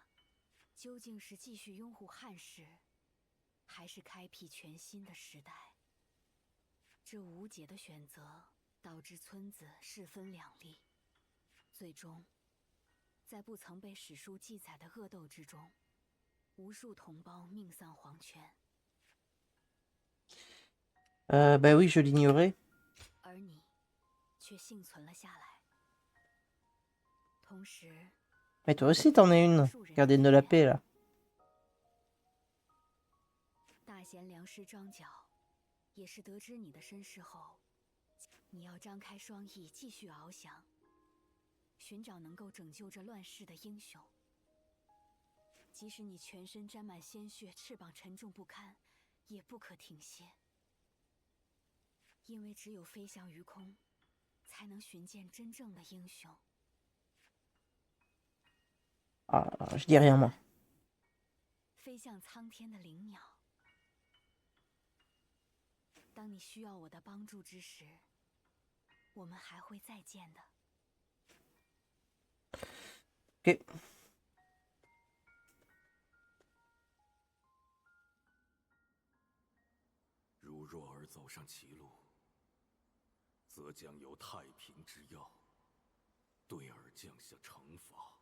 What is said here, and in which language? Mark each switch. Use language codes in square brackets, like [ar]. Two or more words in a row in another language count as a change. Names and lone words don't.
[zh] 究竟是继续拥护汉室，还是开辟全新的时代？这无解的选择导致村子势分两立，最终，在不曾被史书记载的恶斗之中，无数同胞命丧黄泉。 [fr] Bah oui, je l'ignorais. [zh] 而你却幸存了下来。同时， [fr] Mais toi aussi t'en es une, gardienne de la paix là. [zh] 大贤良师张角，也是得知你的身世后，你要张开双翼，继续翱翔，寻找能够拯救这乱世的英雄。即使你全身沾满鲜血，翅膀沉重不堪，也不可停歇。因为只有飞翔于空，才能寻见真正的英雄。 [fr] Ah, je dis rien moi. [zh] 飞向苍天的灵鸟。当你需要我的帮助之时，我们还会再见的。 [fr] Ok. [zh] 如若儿走上歧路，则将有太平之药对儿降下惩罚。